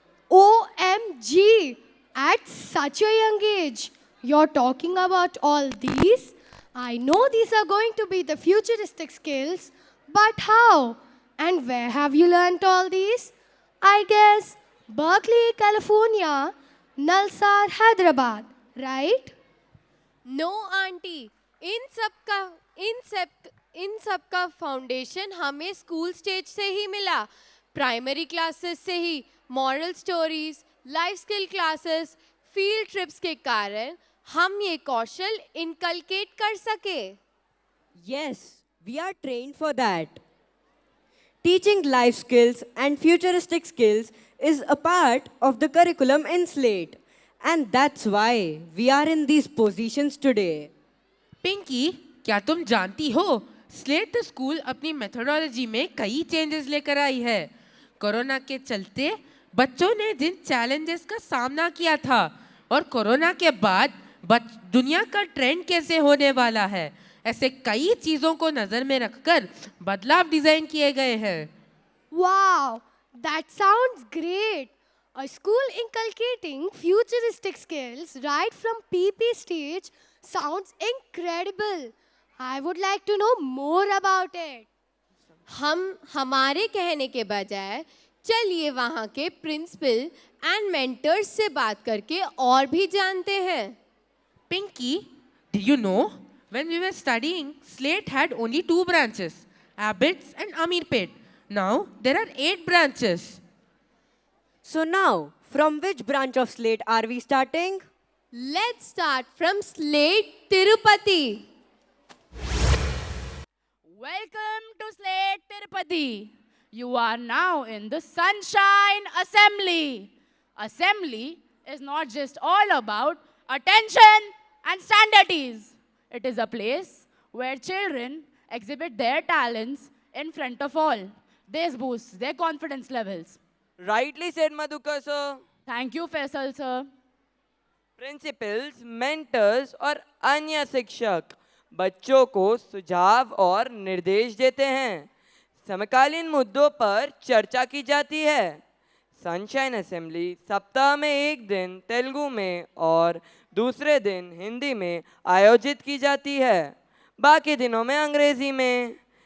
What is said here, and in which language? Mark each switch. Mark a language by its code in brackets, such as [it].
[en] OMG! At such a young age, you're talking about all these? I know these are going to be the futuristic skills, but how? And where have you learnt all these? I guess Berkeley, California, Nalsar, Hyderabad, right? [hi] No aunty, इन सब का foundation हमें school stage से ही मिला, primary classes से ही। Moral stories, life skill classes, field trips के कारण हम ये कौशल इनकलकेट कर सके। [en] Yes, we are trained for that. Teaching life skills and futuristic skills is a part of the curriculum in Slate. And that's why we are in these positions today. [hi] Pinky, क्या तुम जानती हो स्लेट स्कूल अपनी methodology में कई changes लेकर आई है। Corona के चलते बच्चों ने जिन चैलेंजेस का सामना किया था और कोरोना के बाद दुनिया का ट्रेंड कैसे होने वाला है, ऐसे कई चीजों को नजर में रखकर बदलाव डिजाइन किए गए हैं। [en] Wow, that sounds great. A school inculcating futuristic skills right from PP stage sounds incredible. I would like to know more about it. [hi] हमारे कहने के बजाय चलिए वहाँ के प्रिंसिपल एंड मेंटर्स से बात करके और भी जानते हैं। [en] Pinky, do you know when we were studying, Slate had only 2 branches, Abbots and Amirpet. Now there are 8 branches. So now, from which branch of Slate are we starting? Let's start from Slate Tirupati. Welcome to Slate Tirupati. You are now in the Sunshine Assembly. Assembly is not just all about attention and standardities. It is a place where children exhibit their talents in front of all. This boosts their confidence levels. Rightly said, Madhukar sir. Thank you, Faisal sir. [hi] Principles, mentors और अन्य शिक्षक बच्चों को सुझाव और निर्देश देते हैं। समकालीन मुद्दों पर चर्चा की जाती है। सनशाइन असेंबली सप्ताह में एक दिन तेलुगु में और दूसरे दिन हिंदी में आयोजित की जाती है, बाकी दिनों में अंग्रेजी में।